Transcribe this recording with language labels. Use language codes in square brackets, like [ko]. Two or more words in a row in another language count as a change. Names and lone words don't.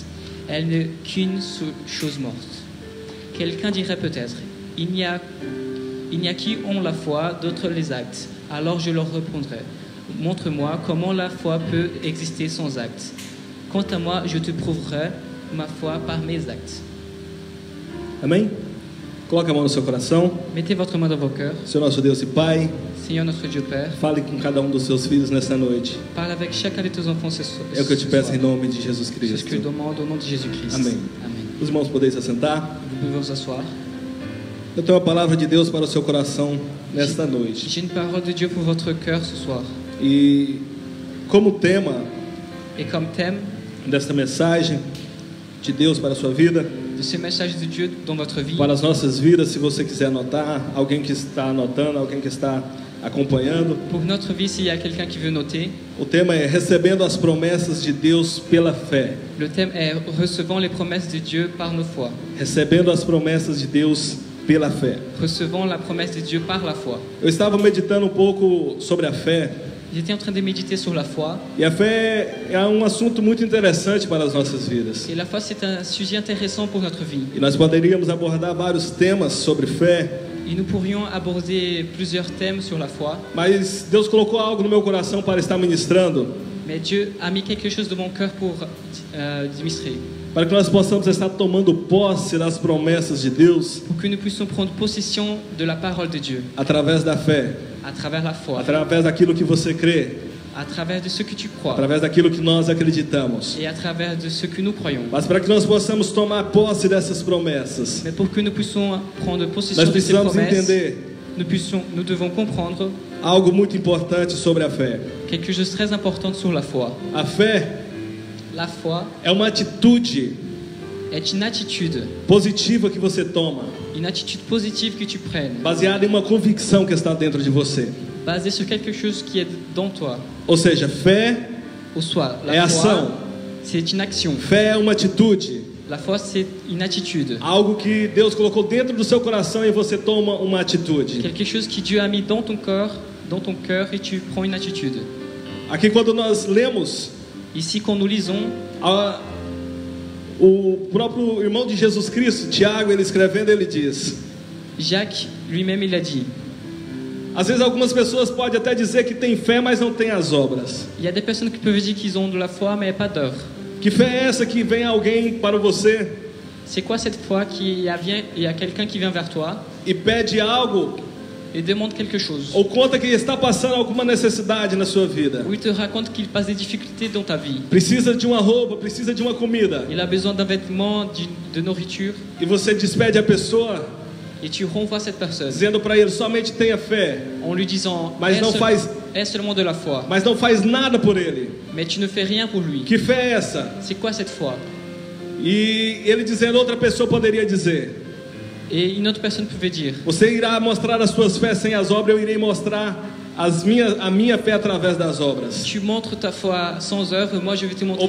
[fr] Elle n'est qu'une chose morte. Quelqu'un dirait peut-être: il n'y a qui ont la foi, d'autres les actes. Alors je leur répondrai: montre-moi comment la foi peut exister sans actes. Quant à moi, je te prouverai ma foi par mes actes. [pt] Amém? Coloque a mão no seu coração. [fr] Mettez votre main dans vos cœurs. [pt] Senhor nosso Deus e Pai, [fr] Seigneur notre Dieu Père, [pt] fale com cada um dos seus filhos nessa noite. [fr] parle avec chacun de tes enfants ce soir. [pt] É o que eu te peço em nome de Jesus [fr] C'est ce que je [pt] Cristo. [fr] demande au nom de Jésus-Christ. [pt] Amém. [fr] Amen. [pt] Os irmãos podem se assentar. [fr] Vous pouvez vous asseoir. [pt] Eu tenho a palavra de Deus para o seu coração nesta noite. [fr] J'ai une parole de Dieu pour votre cœur ce soir. [pt] E como tema [fr] Et comme thème [pt] desta mensagem de Deus para a sua vida, [fr] de ce message de Dieu dans votre vie, [pt] para as nossas vidas, se você quiser anotar, alguém que está anotando, alguém que está acompanhando, [fr] pour notre vie, s'il y a quelqu'un qui veut noter, [pt] o tema é recebendo as promessas de Deus pela fé. [fr] le thème est recevant les promesses de Dieu par nos foi. [pt] Recebendo as promessas de Deus pela fé. [fr] Recevant la promesse de Dieu par la foi. [pt] Eu estava meditando um pouco sobre a fé, [fr] J'étais en train de méditer sur la foi. [pt] e a fé é um assunto muito interessante para as nossas vidas. [fr] Et la foi, c'est un sujet intéressant pour notre vie. [pt] E nós poderíamos abordar vários temas sobre fé, [fr] Et nous pourrions aborder plusieurs thèmes sur la foi. [pt] mas Deus colocou algo no meu coração para estar ministrando, [fr] Mais Dieu a mis quelque chose dans mon cœur pour ministrer. [pt] para que nós possamos estar tomando posse das promessas de Deus [fr] Pour que nous puissions prendre possession de la parole de Dieu. [pt] através da fé, [fr] À travers la foi. [pt] através daquilo que você crê, [fr] À travers de ce que tu crois. [pt] através daquilo que nós acreditamos. [fr] Et à travers de ce que nous croyons. [pt] Mas para que nós possamos tomar posse dessas promessas, [fr] Mais pour que nous puissions prendre possession [pt] nós [fr] de ces [pt] precisamos [fr] promesses, [pt] entender [fr] nous devons comprendre [pt] algo muito importante sobre a fé. [fr] quelque chose de très important sur la foi. [pt] A fé [fr] La foi [pt] é uma atitude [fr] est une attitude [pt] positiva que você toma, [fr] positive que tu prennes, [pt] baseada em uma convicção que está dentro de você. [fr] basée sur quelque chose qui est dans toi. [pt] Ou seja, fé [fr] Ou soit, [pt] é [fr] la [pt] ação, [fr] foi, c'est une action. [pt] fé é uma atitude, [fr] La foi, c'est une attitude. [pt] algo que Deus colocou dentro do seu coração e você toma uma atitude. [fr] Quelque chose que Dieu a mis dans ton cœur et tu prends une attitude. [pt] Aqui quando nós lemos, [fr] Ici, quand nous lisons, [pt] o próprio irmão de Jesus Cristo, Tiago, ele escrevendo, ele diz: [fr] Jacques lui-même, il a dit: [pt] Às vezes algumas pessoas podem até dizer que tem fé, mas não tem as obras. [fr] Il y a des personnes qui peuvent dire qu'ils ont de la foi, mais pas d'œuvre. [pt] Que fé é essa que vem alguém para você [fr] C'est quoi cette foi il y a quelqu'un qui vient vers toi [pt] e pede algo [fr] et demande quelque chose, [pt] ou conta que está passando alguma necessidade na sua vida? [fr] ou il te raconte qu'il passe des difficultés dans ta vie. [pt] Precisa de uma roupa, precisa de uma comida. [fr] Il a besoin d'un vêtement, de nourriture, [pt] E você despede a pessoa [fr] et tu renvoies cette personne [pt] dizendo para ele somente tenha fé, [fr] en lui disant [pt] mas não faz, [fr] aie seulement de la foi, [pt] mas não faz nada por ele. [fr] mais tu ne fais rien pour lui. [pt] Que fé é essa? [fr] C'est quoi cette foi? [pt] E ele dizendo, outra pessoa poderia dizer: [fr] Et une autre personne pouvait dire: [pt] você irá mostrar as suas fés sem as obras, eu irei mostrar a minha fé através das obras. [fr] tu montres ta foi sans œuvre, moi je vais te montrer